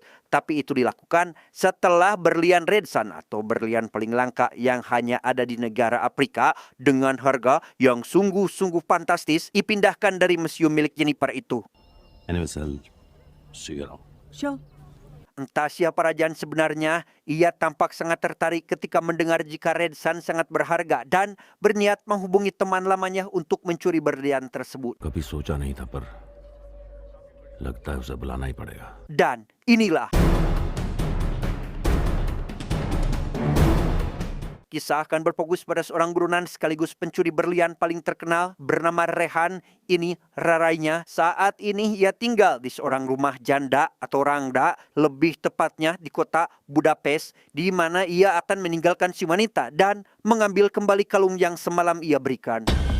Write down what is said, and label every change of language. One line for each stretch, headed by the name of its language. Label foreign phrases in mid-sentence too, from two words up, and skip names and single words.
Indonesian: Tapi itu dilakukan setelah berlian Redsan atau berlian paling langka yang hanya ada di negara Afrika dengan harga yang sungguh-sungguh fantastis dipindahkan dari museum milik Jennifer itu.
English: Sure.
Indonesian: Entah siapa Rajan sebenarnya, ia tampak sangat tertarik ketika mendengar jika Redsan sangat berharga dan berniat menghubungi teman lamanya untuk mencuri berlian tersebut.
Hindi: कभी सोचा नहीं था पर लगता है उसे बुलाना ही पड़ेगा.
Indonesian: Dan inilah kisah akan berfokus pada seorang buronan sekaligus pencuri berlian paling terkenal bernama Rehan. Ini rarainya. Saat ini ia tinggal di seorang rumah janda atau rangda, lebih tepatnya di kota Budapest, di mana ia akan meninggalkan si wanita dan mengambil kembali kalung yang semalam ia berikan.